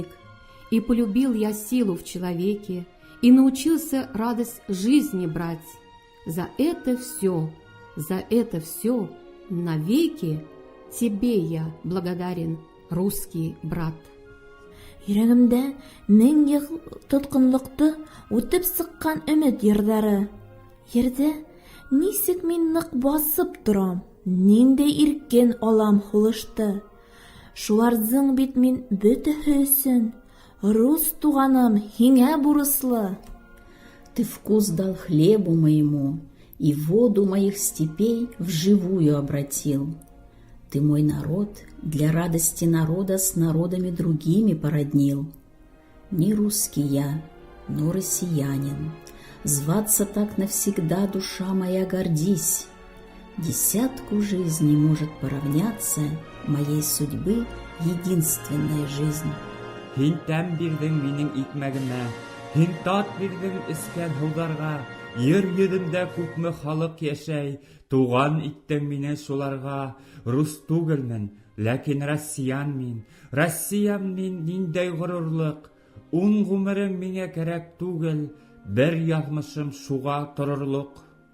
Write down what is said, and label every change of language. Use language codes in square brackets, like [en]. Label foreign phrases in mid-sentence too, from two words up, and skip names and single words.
[ru] И полюбил я силу в человеке, и научился радость жизни брать. За это все навеки тебе я благодарен, русский брат. [ba] Йөрәгемдә мең ел тоткынлыкты үтеп сыккан өмет йырдары. Ердә нисек мин нык басып торам, ниндәй иркен алам хулышты. Шуларның бит мин бөтәһе өчен рус туганым, һиңә бурыслы. [ru] Ты вкус дал хлебу моему и воду моих степей вживую обратил. Ты мой народ для радости народа с народами другими породнил. Не русский я, но россиянин. Зваться так навсегда, душа моя, гордись. 10 жизней может поравняться моей судьбы единственная жизнь. [ba] Һин тәм бирдең минең икмәгемә, һин тат бирдең искән һыуларга, ер йөзендә күпме халык яшәй, туган иттең мине шуларга. Рус түгелмен, Ләкин Россиям мин ниндәй горурлык. 10 гомерем миңа кирәк түгел, бер язмышым шуга торырлык.